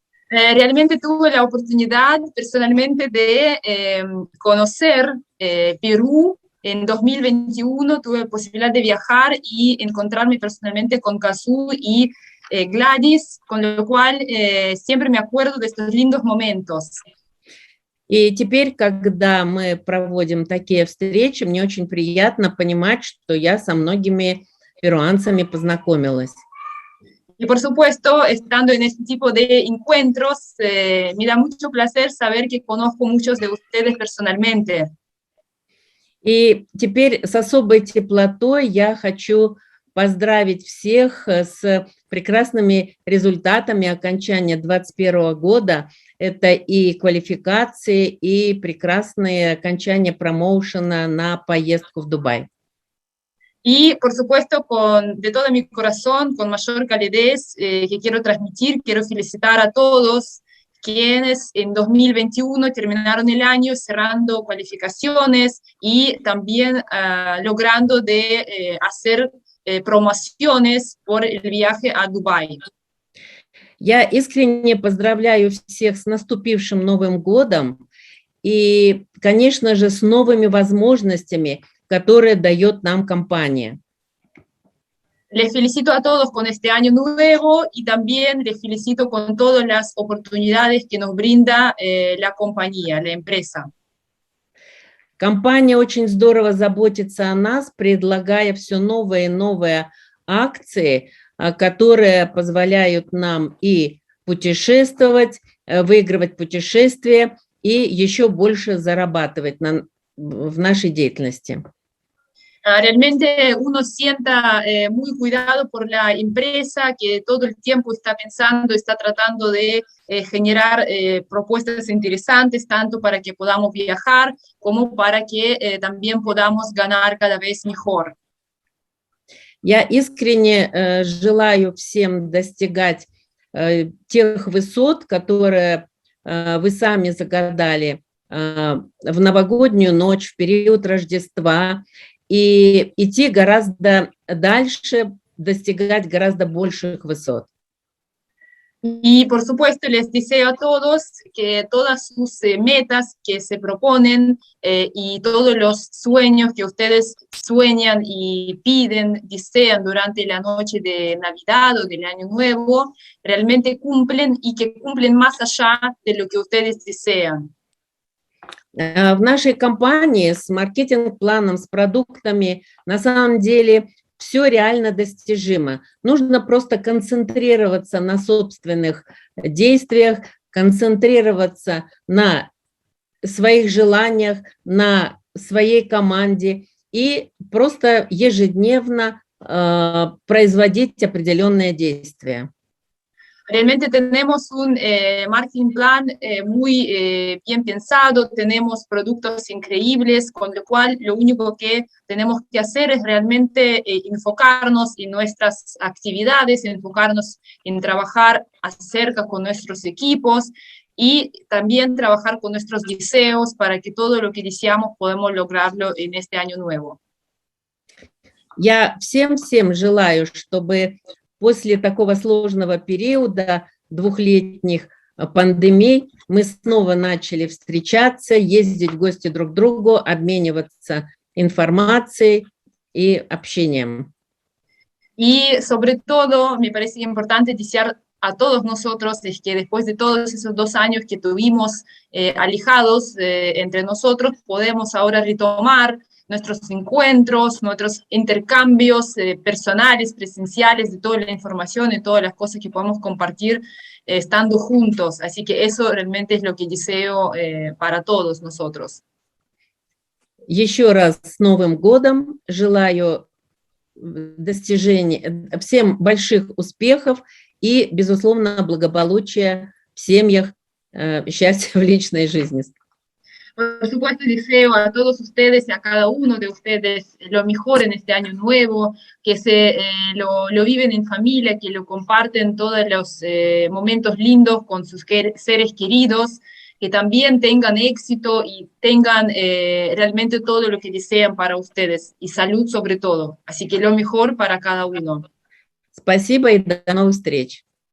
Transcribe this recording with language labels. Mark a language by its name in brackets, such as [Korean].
[Spanish] Realmente tuve la oportunidad personalmente de conocer Perú en 2021, tuve la posibilidad de viajar y encontrarme personalmente con Kazoo y Gladys, con lo cual siempre me acuerdo de estos lindos momentos. [Russian] И теперь, когда мы проводим такие встречи, мне очень приятно понимать, что я со многими перуанцами познакомилась. [Spanish] Y por supuesto, estando en este tipo de encuentros, me da mucho placer saber que conozco muchos de ustedes personalmente. [Russian] И теперь с особой теплотой я хочу поздравить всех с прекрасными результатами окончания 2021 года. Это и квалификации, и прекрасные окончания промоушена на поездку в Дубай. [Spanish] Y, por supuesto, de todo mi corazón, con mayor calidez, que quiero transmitir, quiero felicitar a todos quienes en 2021 terminaron el año cerrando cualificaciones y también logrando de hacer promociones por el viaje a Dubái. [Russian] Я искренне поздравляю всех с наступившим Новым годом и, конечно же, с новыми возможностями, которые дает нам компания. [Spanish] Les felicito a todos con este año nuevo y también les felicito con todas las oportunidades que nos brinda la compañía, la empresa. [Russian] Компания очень здорово заботится о нас, предлагая все новые и новые акции, которые позволяют нам и путешествовать, выигрывать путешествия и еще больше зарабатывать в нашей деятельности. [Spanish] Realmente uno sienta muy cuidado por la empresa que todo el tiempo está pensando, está tratando de generar propuestas interesantes, tanto para que podamos viajar como para que también podamos ganar cada vez mejor. [Russian] Я искренне желаю всем достигать тех высот, которые вы сами загадали в новогоднюю ночь, в период Рождества, и идти гораздо дальше, достигать гораздо больших высот. [Spanish] Y por supuesto les deseo a todos que todas sus metas que se proponen y todos los sueños que ustedes sueñan y piden, desean durante la noche de Navidad o del Año Nuevo, realmente cumplen y que cumplen más allá de lo que ustedes desean. [Russian] В нашей компании с маркетинг-планом, с продуктами, на самом деле все реально достижимо. Нужно просто концентрироваться на собственных действиях, концентрироваться на своих желаниях, на своей команде и просто ежедневно производить определенные действия. [Spanish] Realmente tenemos un marketing plan muy bien pensado, tenemos productos increíbles, con lo cual lo único que tenemos que hacer es realmente enfocarnos en nuestras actividades, enfocarnos en trabajar acerca con nuestros equipos y también trabajar con nuestros deseos para que todo lo que deseamos podamos lograrlo en este año nuevo. [Russian] Я всем желаю, чтобы после такого сложного периода двухлетних пандемий мы снова начали встречаться, ездить в гости друг к другу, обмениваться информацией и общением. [Spanish] Y sobre todo, me parece importante desear a todos nosotros es que después de todos esos 2 años que tuvimos alejados entre nosotros, podemos ahora retomar nuestros encuentros, nuestros intercambios personales, presenciales, de toda la información, de todas las cosas que podemos compartir estando juntos. Así que eso realmente es lo que deseo para todos nosotros. [Russian] Еще раз с Новым годом желаю достижения, всем больших успехов и, безусловно, благополучия в семьях, счастья в личной жизни. [Spanish] Por supuesto, deseo a todos ustedes y a cada uno de ustedes lo mejor en este año nuevo, que lo viven en familia, que lo comparten todos los momentos lindos con sus seres queridos, que también tengan éxito y tengan realmente todo lo que desean para ustedes, y salud sobre todo. Así que lo mejor para cada uno. [Russian] Спасибо и до новых встреч.